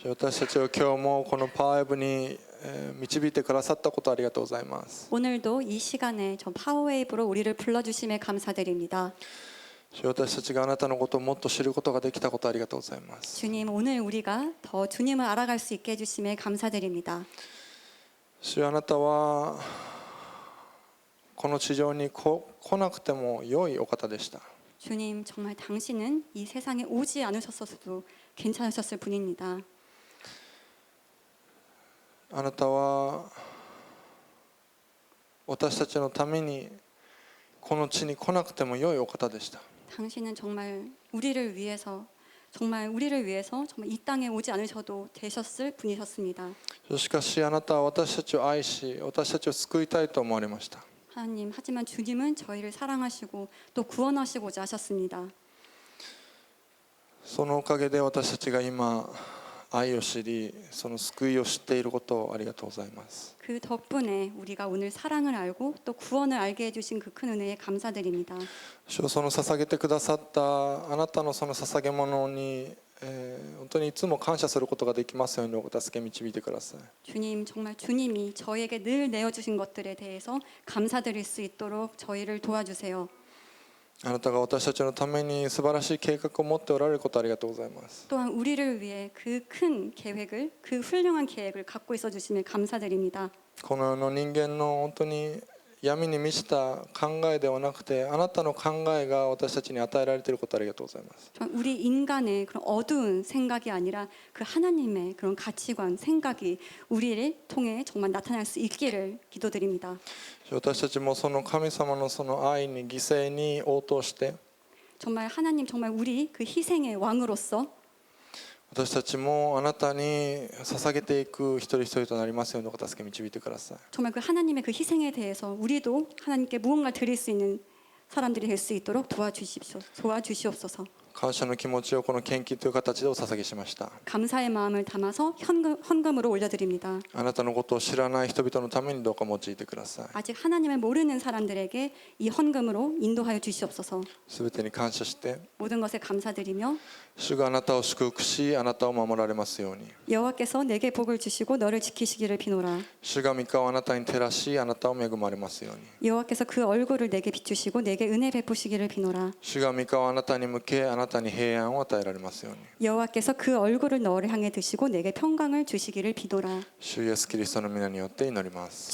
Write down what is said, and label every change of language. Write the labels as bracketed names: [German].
[Japanese] 私たちを今日もこのパワーウェブに導いてくださったことありがとうございます。 [Korean] 오늘도 이 시간에 전 파워웨이브로 우리를 불러주심에 감사드립니다. [Japanese] 私たちがあなたのことをもっと知ることができたことありがとうございます。 [Korean] 주님, 오늘 우리가 더 주님을 알아갈 수 있게 해주심에 감사드립니다. [Japanese] 主よ、あなたはこの地上に来なくても良いお方でした。 [Korean] 주님, 정말 당신은 이 세상에 오지 않으셨어도 괜찮으셨을 분입니다. [Japanese] あなたは私たちのためにこの地に来なくても良いお方でした。 [Korean] 당신은 정말 우리를 위해서 정말 이 땅에 오지 않으셔도 되셨을 분이셨습니다. [Japanese] しかしあなたは私たちを愛し、私たちを救いたいと思われました。 [Korean] 하나님, 하지만 주님은 저희를 사랑하시고 또 구원하시고자 하셨습니다. [Japanese] そのおかげで私たちが今愛を知り、その救いを知っていることをありがとうございます。 [Korean] 그 덕분에 우리가 오늘 사랑을 알고 또 구원을 알게 해주신 그 큰 은혜에 감사드립니다. [Japanese] 主よ、その捧げてくださったあなたのその捧げ物に、本当にいつも感謝することができますようにお助け導いてください。 [Korean] 주님, 정말 주님이 저에게 늘 내어주신 것들에 대해서 감사드릴 수 있도록 저희를 도와주세요. [Japanese] あなたが私たちのために素晴らしい計画を持っておられることをありがとうございます。 [Korean] 또한 우리를 위해 그 큰 계획을, 그 훌륭한 계획을 갖고 있어 주심에 감사드립니다. [Japanese] この世の人間の本当に闇に満ちた考えではなくて、あなたの考えが私たちに与えられていることをありがとうございます。 [Korean] 우리 인간의 그런 어두운 생각이 아니라 그 하나님의 그런 가치관, 생각이 우리를 통해 정말 나타날 수 있기를 기도드립니다. [Japanese] 私たちもその神様のその愛に犠牲に応答して、 [Korean] 정말 하나님, 정말 우리 그 희생의 왕으로서 [Japanese] 私たちもあなたに捧げていく一人一人となりますようにお助け導いてください。 [Korean] 정말 그 하나님의 그 희생에 대해서 우리도 하나님께 무언가 드릴 수 있는 사람들이 될 수 있도록 도와주시옵소서. [Japanese] 感謝の気持ちをこの献金という形でお捧げしました。 [Korean] 감사의 마음을 담아서 헌금으로 올려드립니다. [Japanese] あなたのことを知らない人々のためにどうか用いてください。 [Korean] 아직 하나님을 모르는 사람들에게 이 헌금으로 인도하여 주시옵소서. [Japanese] すべてに感謝して、 [Korean] 모든 것에 감사드리며 [Japanese] 主があなたを祝福し、あなたを守られますように。 [Korean] 여호와께서 내게 복을 주시고 너를 지키시기를 비노라. [Japanese] 主が御顔をあなたに照らし、あなたを恵まれますように。 [Korean] 여호와께서 그 얼굴을 내게 비추시고 내게 은혜 베푸시기를 비노라. [Japanese] 主が御顔をあなたに向け、あなたに平安を与えられますように。 [Korean] 여호와께서 그 얼굴을 너를 향해 드시고 내게 평강을 주시기를 비노라. [Japanese] 主イエスキリストの皆によって祈ります。